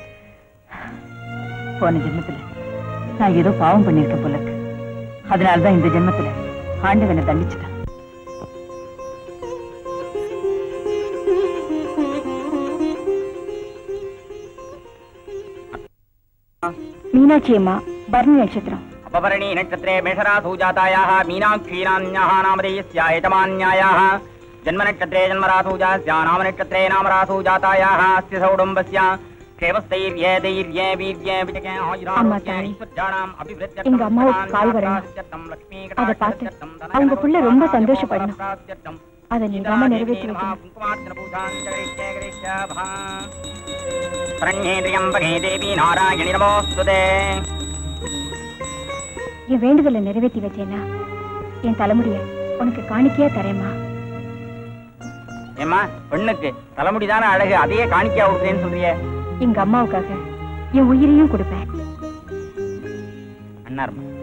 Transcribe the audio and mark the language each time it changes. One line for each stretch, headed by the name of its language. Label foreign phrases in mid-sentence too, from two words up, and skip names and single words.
Tamil: போன ஜென்மத்துல நான் ஏதோ பாவம் பண்ணிருக்கேன் போல இருக்கு. அதனாலதான் இந்த ஜென்மத்துல ஆண்டவனை தண்டிச்சுட்டான். மீனாட்சி அம்மா, பரணி நட்சத்திரம்.
Sanskrit: अपवर्णी नक्षत्रे मेषरासु जातायाः मीनाक्षीरान्याः नामधेयस्या एतमान्यायाः जन्मनक्षत्रे जन्मरासु जास्या नामनक्षत्रे नामरासु जातायाः अस्य सौडम्बस्य क्षेमस्थैर्ये दैर्ये वीर्ये विजये
Tamil: ஆமாத்தாய், எங்க அம்மாவுக்கு கால் வரணும். அதை பார்த்து அவங்க புள்ள ரொம்ப சந்தோஷப்படணும். அதை நீங்க அம்மா நிறைவேற்றி வைக்கணும்.
Sanskrit: देवी नारायणी नमोस्तुते.
Tamil: என் வேண்டுதலை நிறைவேற்றி வச்சேன்னா என் தலைமுடிய உனக்கு காணிக்கையா தரேம்மா. ஏம்மா, பெண்ணுக்கு தலைமுடிதான அழகு, அதையே காணிக்கையா கொடுக்குறேன்னு சொல்றியே? எங்க அம்மாவுக்காக என் உயிரையும் கொடுப்பேன். அண்ணார்